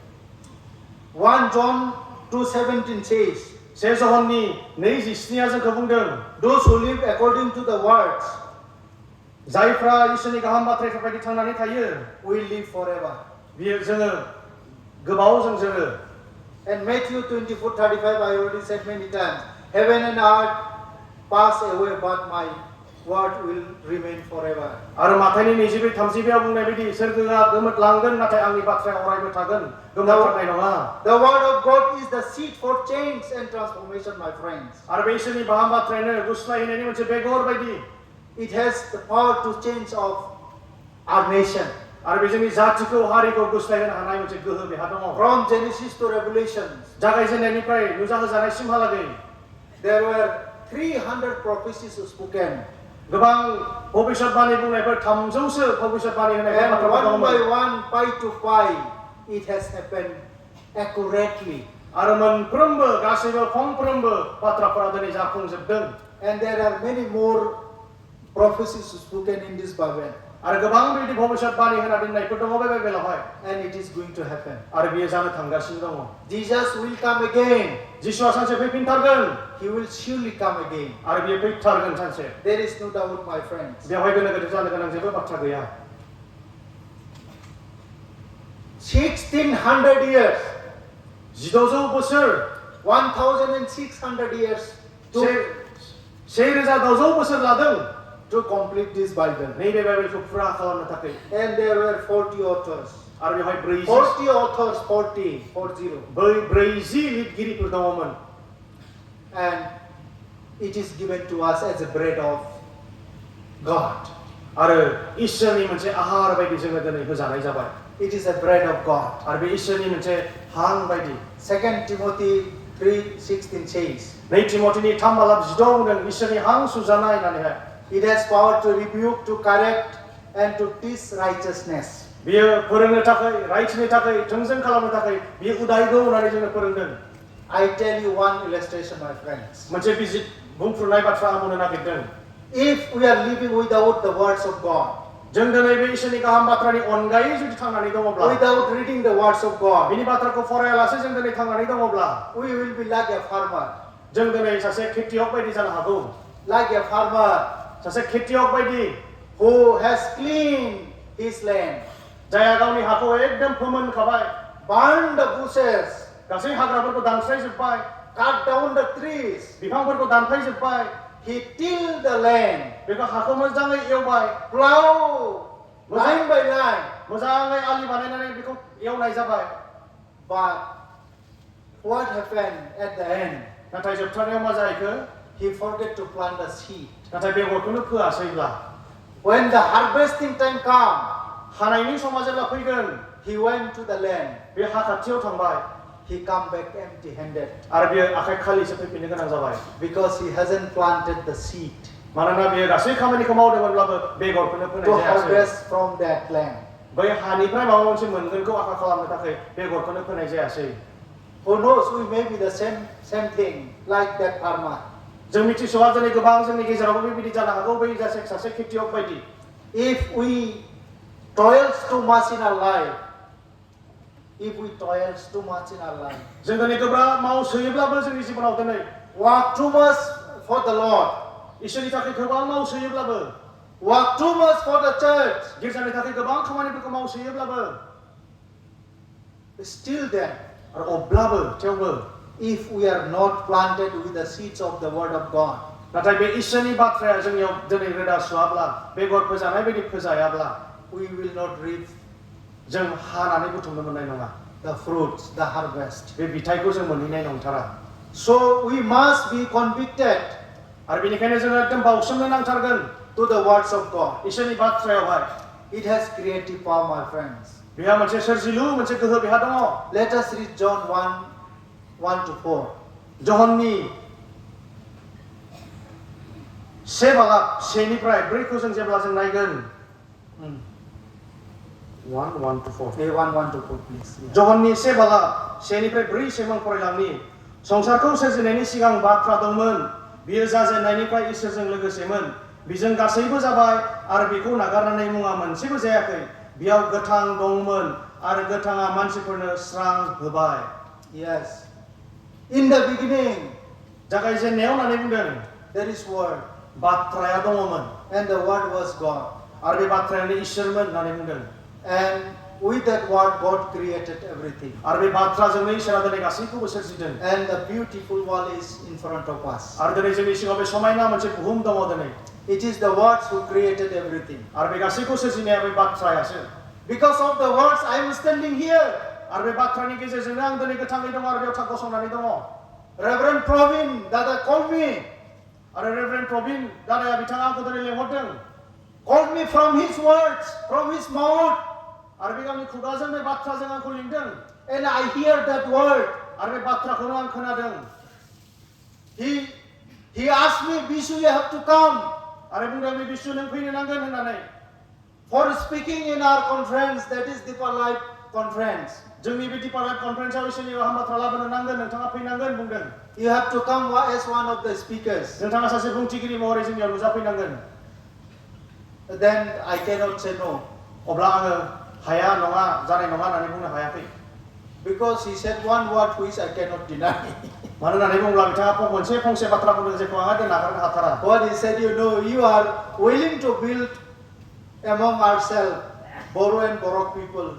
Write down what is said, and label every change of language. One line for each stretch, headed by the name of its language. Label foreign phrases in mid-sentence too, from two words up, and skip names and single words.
English: 1 John 2:17 says,
Bodo: से जहननि 2:17 जोंखौ बुंदों
English: those who live according to the words
Bodo: जायफ्रा इसोरनि गाहाम बाथ्राफोर बायदि थांनानै थायो
English: will live forever.
Bodo: बियो जोङो गोबाव जों जोरो
English: And Matthew 24:35, I already said many times, heaven and earth pass away, but my word will remain forever.
Bodo: आरो माथाइनि 22:32 आव बुंनाय बायदि सोरगोआ गोमोरलांगोन नाथाय आंनि बाथ्राया अरायबो थागोन गोमोरलांनाय नङा
English: The word of God is the seed for change and transformation, my friends.
Bodo: आरो बे इसोरनि गाहाम बाथ्रायानो गुस्लायहोनायनि मोनसे बेगर बायदि
English: It has the power to change of our nation.
Bodo: आरो बे जोंनि जातिखौ हारिखौ गुस्लायहोनो हानाय मोनसे गोहो बेहा दङ
English: From Genesis to Revelation,
Bodo: जागायजेननायनिफ्राय नुजाहोजानायसिमहालागै
English: there were 300 prophecies spoken.
Bodo: गोबां भबिष्यतबाणी बुंनायफोर 300सो भबिष्यतबाणी होनायफोर
English: And
Bodo: बाथ्राफोर
English: one by
Bodo: दंमोन
English: one, pie to pie, it has happened accurately.
Bodo: आरो मोनफ्रोमबो गासैबो फंफ्रोमबो बाथ्राफोरा दिनै जाफुंजोबदों
English: And there are many more prophecies spoken in this Bible.
Bodo: आरो गोबां बेबायदि भबिष्यतबाणी होना दोननायफोर दङ बे बाइबेलावहाय
English: And it is going to happen.
Bodo: आरो बियो जानो थांगासिनो दङ
English: Jesus will come again.
Bodo: जिसुआ सानसे फैफिनथारगोन
English: He will surely come again.
Bodo: आरो बियो फैथारगोन सानसे
English: There is no doubt, my friends.
Bodo: बेवहाय गोनो गोथो जानो गोनां जेबो बाथ्रा गैया
English: 1600 years,
Bodo: 1600 बोसोर
English: 1600 years to
Bodo: 1600 बोसोर लादों
English: complete this Bible.
Bodo: नैबे बाइबेलखौ फुरा खालामनो थाखाय
English: And there were 40 authors.
Bodo: आरो बेवहाय
English: 40 authors, 40.
Bodo: 40 लिरगिरिफोर दङमोन
English: And it is given to us as a bread of God.
Bodo: आरो ईश्वरनि मोनसे आहार बायदि जोङो दिनै होजानाय जाबाय
English: It is a bread of God.
Bodo: आरो बे ईश्वरनि मोनसे हां बायदि
English: 2 Timothy 3:16 says,
Bodo: 2 तिमोथीनि 3:16 बुंदों ईश्वरनि हां सुजानाय होननानैहाय
English: it has power to rebuke, to correct, and to teach righteousness.
Bodo: बियो फोरोंनो थाखाय राइट्सनि थाखाय थोंजों खालामनो थाखाय बियो उदायगौ होननानै जोंनो फोरोंदों
English: I tell you one illustration, my friends.
Bodo: मोनसे बिजित बुंफुरनाय बाथ्रा आं बुंनो नागिरदों
English: If we are living without the words of God,
Bodo: जों दिनै बे ईश्वरनि गाहाम बाथ्रानि अनगायै जुदि थांनानै दङब्ला
English: without reading the words of God,
Bodo: बिनि बाथ्राखौ फरायालासे जों दिनै थांनानै दङब्ला
English: we will be like a farmer.
Bodo: जों दिनै सासे खेतियक बायदि जानो हागौ
English: Like a farmer
Bodo: सासे खेतियक बायदि
English: who has cleaned his land,
Bodo: जायहा गावनि हाखौ एकदम फोमोनखाबाय
English: burned the bushes,
Bodo: गासै हाग्राफोरखौ दानस्रायजोबबाय
English: cut down the trees.
Bodo: बिफांफोरखौ दानफायजोबबाय
English: He tilled the land,
Bodo: बेखौ हाखौ मोजाङै एवबाय
English: plow line by line.
Bodo: मोजाङै आलि बानायनानै बेखौ एवनाय जाबाय
English: But what happened at the end?
Bodo: नाथाय जोबथारनायाव मा जाहैखो
English: He forgot to plant the seed.
Bodo: नाथाय बेगरखौनो फोआसैब्ला
English: When the harvesting time come,
Bodo: हानायनि समा जेब्ला फैगोन
English: he went to the land.
Bodo: बे हा खाथियाव थांबाय
English: He come back empty-handed
Bodo: आरो बियो आखाइ खालिसो फैफिननो गोनां जाबाय
English: because he hasn't planted the seed
Bodo: मानोना बियो गासै खामानिखौ मावदोंमोनब्लाबो बेगरखौनो फोनाय
English: to
Bodo: जायासै
English: harvest from that land.
Bodo: बै हानिफ्राय माबा मोनसे मोनगोनखौ आखा खालामनो थाखाय बेगरखौनो फोनाय जायासै
English: Who knows, we may be the same thing like that farmer.
Bodo: जों मिथिस'आ दिनै गोबां जोंनि गेजेरावबो बेबायदि जानो हागौ बै सासे खेतियक बायदि
English: If we toils too much in our life,
Bodo: जों दिनै गोब्राब मावसोयोब्लाबो जोंनि जिबनाव दिनै
English: work too much for the Lord,
Bodo: इसोरनि थाखाय गोबां मावसोयोब्लाबो
English: work too much for the church,
Bodo: गिर्जानि थाखाय गोबां खामानिफोरखौ मावसोयोब्लाबो
English: still then,
Bodo: आरो अब्लाबो थेवबो
English: if we are not planted with the seeds of the Word of God,
Bodo: नाथाय बे इसोरनि बाथ्राया जोंनियाव दिनै रोदा सुवाब्ला बेगर फोजानाय बायदि फोजायाब्ला
English: we will not reap
Bodo: जों हानानै बुथुमनो मोननाय नङा
English: the fruits, the harvest.
Bodo: बे बिथाइखौ जों मोनहैनाय नंथारा
English: So we must be convicted
Bodo: आरो बेनिखायनो जोङो एकदम बावसोमनो नांथारगोन
English: to the words of God.
Bodo: इसोरनि बाथ्रायावहाय
English: It has creative power, my friends.
Bodo: बेहा मोनसे सोरजिलु मोनसे गोहो बेहा दङ
English: Let us read John 1:1-4.
Bodo: जहननि 1:4 जों जेब्ला जों नायगोन 1:1-4
English: 1:1-4, please.
Bodo: जहननि 1:4 फरायलांनि संसारखौ सोरजिनायनि सिगां बाथ्रा दंमोन बियो जाजेननायनिफ्राय इसोरजों लोगोसेमोन बिजों गासैबो जाबाय आरो बेखौ नागारनानै मुङा मोनसेबो जायाखै बेयाव गोथां दंमोन आरो गोथाङा मानसिफोरनो स्रां होबाय
English: Yes. In the beginning,
Bodo: जागायजेननायाव होननानै बुंदों
English: there is word,
Bodo: बाथ्राया दङमोन
English: and the word was God.
Bodo: आरो बे बाथ्रायानो इसोरमोन होननानै बुंदों
English: And with that word, God created everything.
Bodo: आरो बे बाथ्राजोंनो इसोरा दिनै गासैखौबो सोरजिदों
English: And the beautiful world is in front of us.
Bodo: आरो दिनै जोंनि सिगाङाव बे समायना मोनसे बुहुम दङ दिनै
English: It is the words who created everything.
Bodo: आरो बे गासैखौ सोरजिनाया बे बाथ्रायासो
English: Because of the words, I am standing here.
Bodo: आरो बे बाथ्रानि गेजेरजोंनो आं दिनै गोथाङै दङ आरो बेयाव गसंनानै दङ
English: Reverend Provin, Dada called me.
Bodo: आरो रेभरेन्ड प्रबिन दादाया बिथाङा आंखौ दिनै लेंहरदों
English: Called me from his words, from his mouth.
Bodo: आरो बे गावनि खुगाजों बे बाथ्राजों आंखौ लिंदों
English: And I hear that word.
Bodo: आरो बे बाथ्राखौनो आं खोनादों
English: He asked me, Bishu, you have to come
Bodo: आरो बुंदों बे बिशु नों फैनो नांगोन होननानै
English: for speaking in our conference, that is Deeper Life Conference.
Bodo: जोंनि बे डिपार लाइफ कनफारेन्सआव इसोरनि गाहाम बाथ्रा लाबोनो नांगोन नोंथाङा फैनांगोन बुंदों
English: You have to come as one of the speakers.
Bodo: नोंथाङा सासे बुंथिगिरि महरै जोंनियाव नुजाफैनांगोन
English: Then I cannot say no.
Bodo: अब्ला आङो हाया नङा जानाय नङा होननानै बुंनो हायाखै
English: Because he said one word which I cannot deny.
Bodo: मानो होननानै बुङोब्ला बिथाङा मोनसे फंसे बाथ्रा बुंदों जेखौ आंहा नागारनो हाथारा
English: What he said, you are willing to build among ourselves, Boro and Boro people.